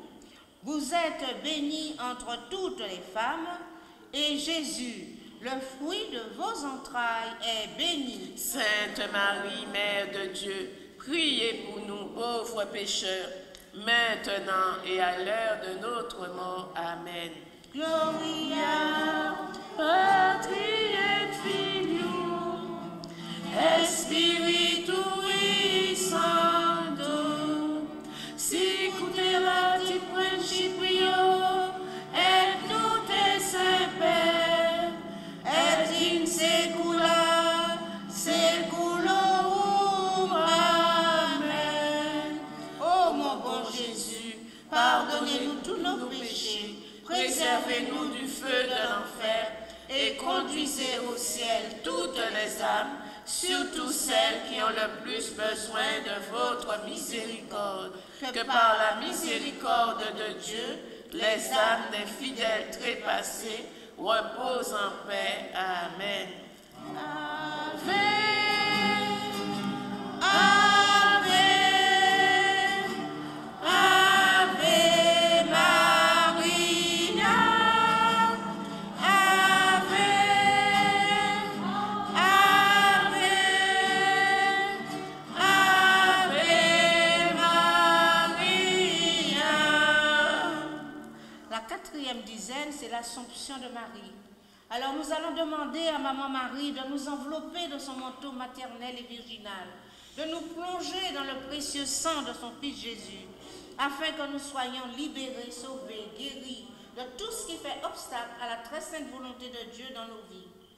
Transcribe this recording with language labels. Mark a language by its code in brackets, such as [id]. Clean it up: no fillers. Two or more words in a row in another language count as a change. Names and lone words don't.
[fr] Vous êtes bénie entre toutes les femmes, et Jésus, le fruit de vos entrailles, est béni. Sainte Marie, Mère de Dieu, priez pour nous pauvres pécheurs, maintenant et à l'heure de notre mort. Amen. [la] Gloria Patri et Filio, Spiritui Sancto, sicut erat in principio, et nunc et semper, et in saecula saeculorum. Amen. [fr] Ô mon bon Jésus, pardonnez-nous tous nos péchés, préservez-nous du feu de l'enfer, et conduisez au ciel toutes les âmes, surtout celles qui ont le plus besoin de votre miséricorde. Que par la miséricorde de Dieu, les âmes des fidèles trépassés reposent en paix. Amen. [la] Ave, Ave, Ave Maria, Ave, Ave, Ave Maria. [fr] La quatrième dizaine, c'est l'Assomption de Marie. Alors nous allons demander à Maman Marie de nous envelopper de son manteau maternel et virginal, de nous plonger dans le précieux sang de son Fils Jésus, afin que nous soyons libérés, sauvés, guéris de tout ce qui fait obstacle à la très sainte volonté de Dieu dans nos vies.